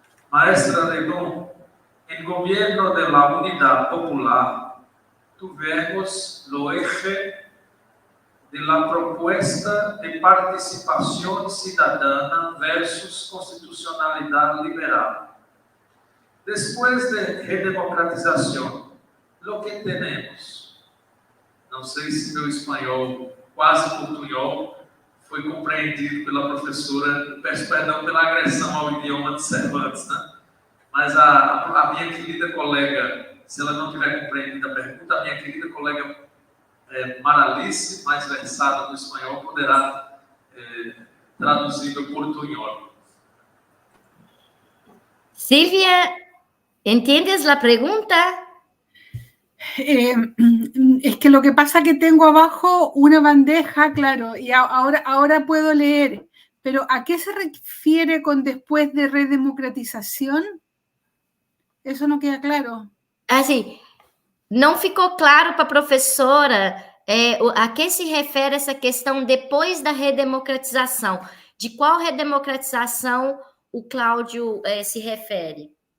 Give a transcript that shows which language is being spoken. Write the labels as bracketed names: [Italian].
[Spanish] Maestra Redon, en gobierno de la Unidad Popular tuvimos lo eje de la propuesta de participación ciudadana versus constitucionalidad liberal. Después de redemocratización, lo que tenemos, [Portuguese] não sei se meu espanhol quase portunhol foi compreendido pela professora, peço perdão pela agressão ao idioma de Cervantes, né? Mas a minha querida colega, se ela não tiver compreendido a pergunta, a minha querida colega Maralice, mais versada no espanhol, poderá traduzir o portunhol. [Spanish] Silvia, ¿entiendes la pregunta? Es que lo que pasa es que tengo abajo una bandeja, claro, y ahora puedo leer, pero ¿a qué se refiere con después de redemocratización? Eso no queda claro. [Portuguese] Assim, não ficou claro para a professora a que se refere essa questão depois da redemocratização. De qual redemocratização o Cláudio se refere?